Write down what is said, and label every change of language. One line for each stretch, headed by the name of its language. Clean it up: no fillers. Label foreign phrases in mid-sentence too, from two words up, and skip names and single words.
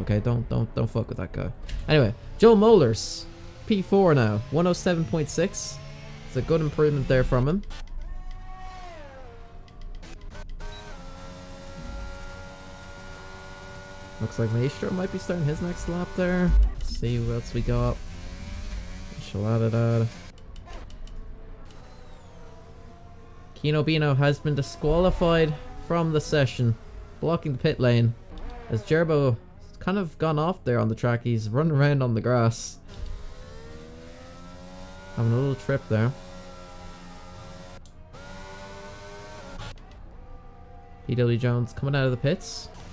English: Okay, don't fuck with that guy. Anyway, Joe Mollers, P4 now, 107.6. It's a good improvement there from him. Looks like Maestro might be starting his next lap there. Let's see what else we got. Shaladadad. Kino Bino has been disqualified from the session, blocking the pit lane. As Gerbo has kind of gone off there on the track, he's running around on the grass. Having a little trip there. PW Jones coming out of the pits.